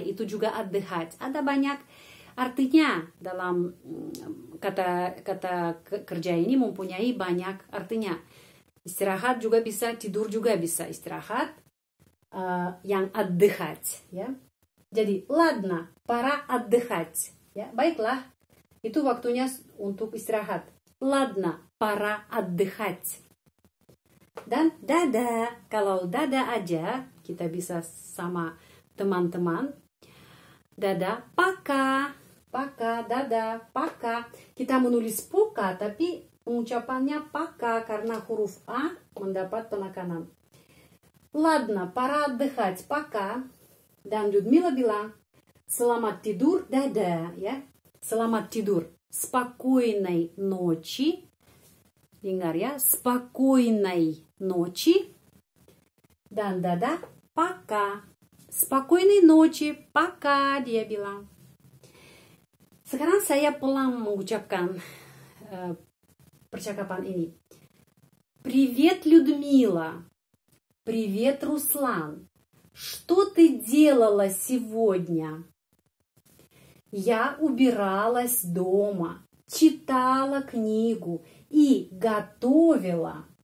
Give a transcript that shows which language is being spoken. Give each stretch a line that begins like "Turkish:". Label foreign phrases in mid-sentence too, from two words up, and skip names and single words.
Indonesian: Itu juga отдыхать. Ada banyak artinya dalam kata kerja ini mempunyai banyak artinya. Istirahat juga bisa, tidur juga bisa. Istirahat yang отдыхать ya.
Russian: Jadi ладно, пора отдыхать ya.
Indonesian: Baiklah, itu waktunya untuk istirahat.
Russian: Ладно, пора отдыхать.
Indonesian: Dan dada, kalau dada aja kita bisa sama teman-teman. Dada,
Russian: пока. Пока, dada, пока.
Indonesian: Kita menulis пока, tapi pengucapannya пока karena huruf A mendapat penekanan.
Russian: Ладно, пора отдыхать, пока.
Indonesian: Dan Людмила bilang, selamat tidur, dada, ya. Selamat tidur.
Russian: Спокойной ночи.
Indonesian: Dengar ya,
Russian: спокойной ночи.
Indonesian: Dan dada,
Russian: пока. Спокойной ночи, пока,
Indonesian: dia bilang. Sekarang saya pelan mengucapkan percakapan ini.
Russian: Привет, Людмила. Привет, Руслан. Что ты делала сегодня? Я убиралась дома, читала книгу и готовила.